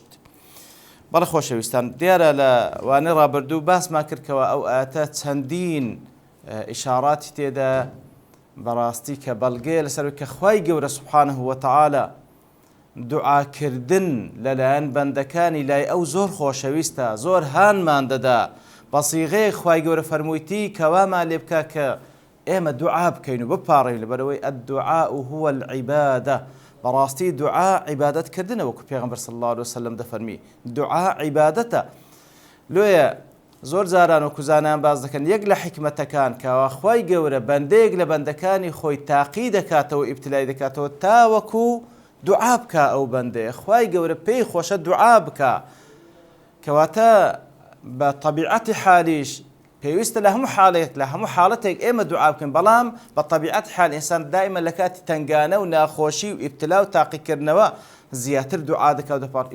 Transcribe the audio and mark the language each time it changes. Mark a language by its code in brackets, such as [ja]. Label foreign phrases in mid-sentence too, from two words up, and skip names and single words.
[ckb] بەڵێ خۆشەویستان دیارە لە وانەی ڕابردوو باسمان کردکەوە ئەو ئاتە چەندین ئیشاراتی تێدا بەڕاستی کە بەڵگەیە لەسەر کە خوای گەورە [ar] سوبحانه وتعالى [ckb] دوعاکردن لەلایەن بەندەکانی لای ئەو زۆر خۆشەویستە زۆر هانمان دەدا بە سیغەیەک خوای گەورە فەرموویتی کەوامان لێ بکە کە ئێمە دوعا بکەین و بپاڕین لەبەرەوەی [ar] الدعاء هو العبادة. [ckb] بەڕاستی دوعا عیبادەتکردنە وەکو پێغەمبەر [ar] صلی الله عليه وسلم [ckb] دەفەرمی دوعا عیبادەتە. لۆیە زۆر جاران و کوزانان باز دەکەن یەک لە حکمەتەکان کەوا خوای گەورە بەندەیەک لە بەندەکانی خۆی تاقی دەکاتەوە ئیبتیلای دەکاتەوە تاوەکو دوعا بکە ئەو بەندەیە خوای گەورە پێی خۆشە دوعا بکە کەواتە بە طەبیعەتی حالیش پێویستە لە هەموو حاڵەتێک ئێمە دوعا بکەین بەڵام بە طەبیعەتی حال ئینسان دائیمەن لە کاتی تەنگانە و ناخۆشی و ئیبتیلا و تاقیکردنەوە زیاتر دوعا دەکات و دەپاڕێت.